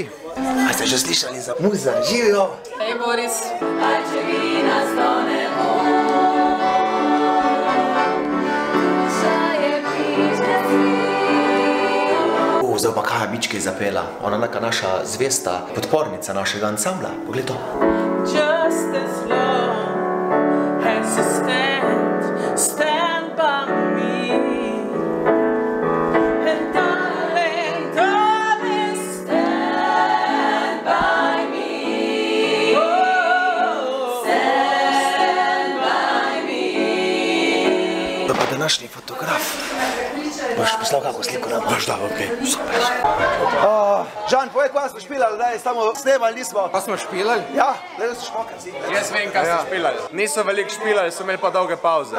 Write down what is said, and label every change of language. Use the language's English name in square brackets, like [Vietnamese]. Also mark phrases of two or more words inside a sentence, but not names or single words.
[Slovenian] A ste že slišali za muza? Živijo! Ej, Boris. Zdaj pa Kaja Bičke zapela, ona je neka naša zvesta podpornica našega ansambla. Poglej to. [English] Just as long as you stand by me. And darling, stand by me. Oh, stand by me. [Slovenian] To pa današnji fotograf. Boš poslal kako sliko nam? Boš dal, okej. Super. Žan, povej, kaj smo špilali, daj, samo snemali nismo. Pa smo špilali? Ja, da so šmokavci. Jaz vem, kaj so špilali. Niso veliko špilali, so imeli pa dolge pauze.